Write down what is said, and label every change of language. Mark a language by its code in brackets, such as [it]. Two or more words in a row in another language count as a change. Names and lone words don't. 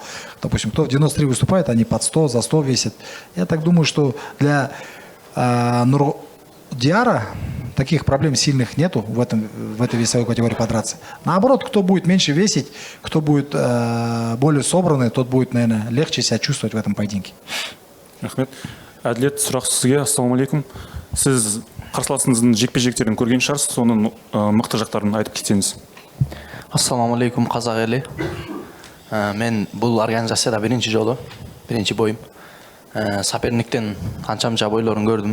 [ru] Допустим, кто в 93 выступает, они под 100, за 100 весят. Я так думаю, что для Нурдиара таких проблем сильных нету в этой весовой категории подраться. Наоборот, кто будет меньше весить, кто будет более собранный, тот будет, наверное, легче себя чувствовать в этом поединке. [kk] Рахмет. Әділет, сұрақ сізге. Ассалаумалейкум. Сіз қарсыласыңыздың жекпе-жектерін көрген шығарсыз, соның мықты жақтарын айтып кетсеңіз. Ассалаумалейкум, қазақ елі. Мен бұл организацияда бірінші жолы, бірінші бойым. Соперниктен қаншамша бойларын көрдім.